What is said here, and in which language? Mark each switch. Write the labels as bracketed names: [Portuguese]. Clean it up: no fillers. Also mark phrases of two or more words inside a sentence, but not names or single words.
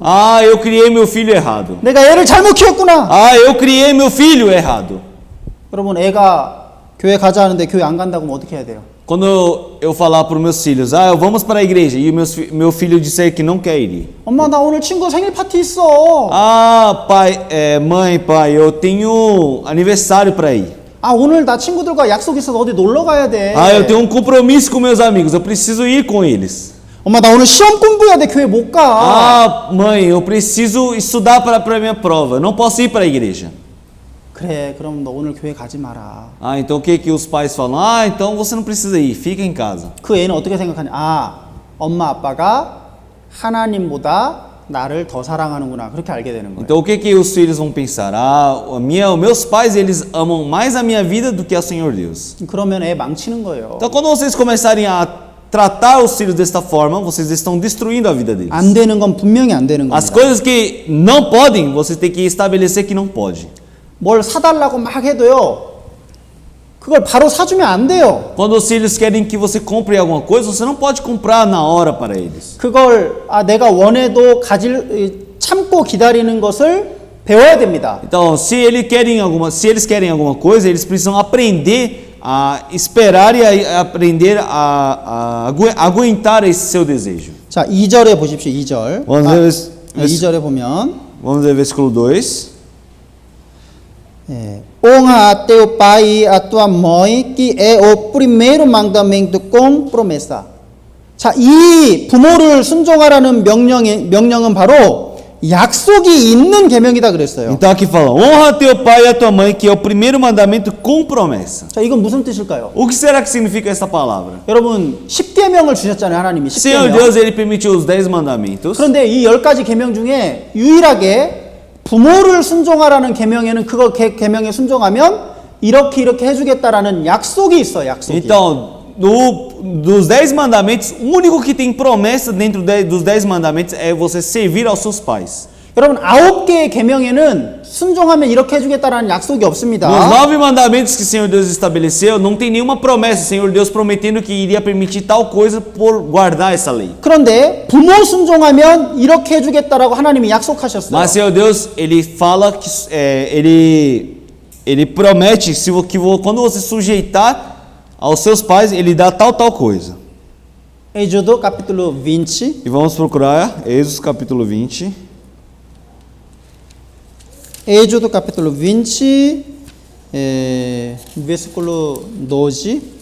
[Portuguese] Ah, eu criei meu filho errado. [Korean] 내가 애를 잘못 키웠구나. [Portuguese] Ah, eu criei meu filho errado. [Korean] 여러분 애가 교회 가자 하는데 교회 안 간다고 하면 어떻게 해야 돼요? [Portuguese] Quando eu falar para os meus filhos, vamos para a igreja, e meu filho disser que não quer ir. [Korean] 엄마 나 오늘 친구 생일 파티 있어. [Portuguese] Ah, pai, mãe, pai, eu tenho aniversário para ir. [Korean] 아 오늘 나 친구들과 약속 있어서 어디 놀러 가야 돼. [Portuguese] Ah, eu tenho um compromisso com meus amigos, eu preciso ir com eles. [Korean] 엄마 나 오늘 시험 공부해야 돼 교회 못 가. [Portuguese] Ah, mãe, eu preciso estudar para a minha prova, eu não posso ir para a igreja. [Korean] 그래 그럼 너 오늘 교회 가지 마라. [Portuguese] Ah, então o que os pais falam? Ah, então você não precisa ir, fica em casa. [Korean] 그 애는 어떻게 생각하냐? 아 엄마 아빠가 하나님보다 나를 더 사랑하는구나 그렇게 알게 되는 거예요. [Portuguese] Então o que os filhos vão pensar? Meus pais eles amam mais a minha vida do que ao Senhor Deus. [Korean] 그러면 애 망치는 거예요. [Portuguese] Então quando vocês começarem a tratar os filhos desta forma, vocês estão destruindo a vida deles. [Korean] 안 되는 건 분명히 안 되는 [Portuguese] As [Korean] 겁니다. [Portuguese] coisas que não podem, você tem que estabelecer que não pode. [Korean] 뭘 사달라고 막 해도요. 그걸 바로 사주면 안 돼요. [Portuguese] Quando os filhos querem que você compre alguma coisa, você não pode comprar na hora para eles. [Korean] 그걸 내가 원해도 참고 기다리는 것을 배워야 됩니다. [Portuguese] Então, se eles querem alguma coisa, eles precisam aprender a esperar e aprender a aguentar esse seu desejo. [Korean] 자, 2절에 보십시오. 2절. [Portuguese] Vamos ver, [Korean] 2절에 보면 [Portuguese] vamos ver versículo 2. honra teu pai e a tua mãe, que é o primeiro mandamento com promessa. [Korean] 자, 이 부모를 순종하라는 명령은 바로 약속이 있는 계명이다 그랬어요. [Portuguese] Então aqui fala, honra teu pai e a tua mãe, que é o primeiro mandamento com promessa. [Korean] 자, 이건 무슨 뜻일까요? [Portuguese] O que será que significa essa palavra? [Korean] 여러분, 10계명을 주셨잖아요, 하나님이. [Portuguese] Senhor [Korean] 10계명. [Portuguese] Deus, ele permitiu os 10 mandamentos. [Korean] 그런데 이 10가지 계명 중에 유일하게 부모를 순종하라는 계명에는 그거 계명에 순종하면 이렇게 해주겠다라는 약속이 있어요. 약속이. [Portuguese] Então, dos 10 mandamentos, o único que tem promessa dentro dos 10 mandamentos é você servir aos seus pais. [Korean] 여러분 9개의 계명에는 순종하면 이렇게 해주겠다라는 약속이 없습니다. [Portuguese] Nos 9 mandamentos que o Senhor Deus estabeleceu, não tem nenhuma promessa, o Senhor Deus prometendo que iria permitir tal coisa por guardar essa lei. [Korean] 그런데 부모 순종하면 이렇게 해주겠다라고 하나님이 약속하셨어요. [Portuguese] Mas Senhor Deus, ele fala que ele promete que quando você sujeitar aos seus pais, ele dá tal coisa. Êxodo capítulo 20. E vamos procurar Êxodo capítulo 20. Êxodo capítulo 20, versículo 12.